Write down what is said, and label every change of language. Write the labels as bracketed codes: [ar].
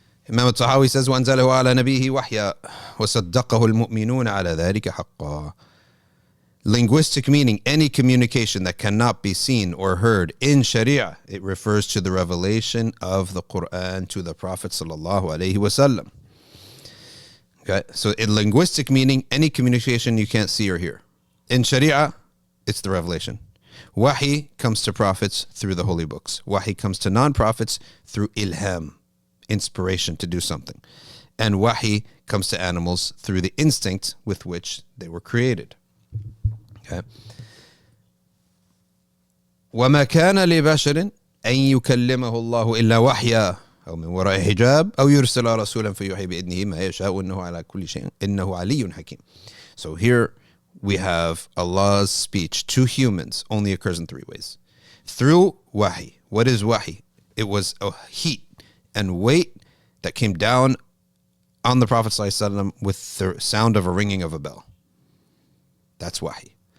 [en] Imam al-Tahawi says, [ar] وَأَنزَلَهُ عَلَى نَبِيهِ وَحْيًا وَصَدَّقَهُ الْمُؤْمِنُونَ عَلَى ذَلِكَ حَقًّا. [en] Linguistic meaning, any communication that cannot be seen or heard in Sharia. It refers to the revelation of the Quran to the Prophet sallallahu alaihi wasallam. Okay, so in linguistic meaning, any communication you can't see or hear. In Sharia, it's the revelation. Wahi comes to prophets through the holy books. Wahi comes to non-prophets through ilham, inspiration to do something. And wahi comes to animals through the instinct with which they were created. Okay. [ar] وَمَا كَانَ لِبَشَرٍ أَن يُكَلِّمَهُ اللَّهُ إِلَّا وَحْيًا أو من وراء حجاب أو يرسل رسولا فيوحي بإذنه ما يشاء إنه على كل شيء إنه علي حكيم. [en] So here we have Allah's speech to humans only occurs in three ways. Through wahi. What is wahi? It was a heat and weight that came down on the Prophet ﷺ with the sound of a ringing of a bell. That's wahi.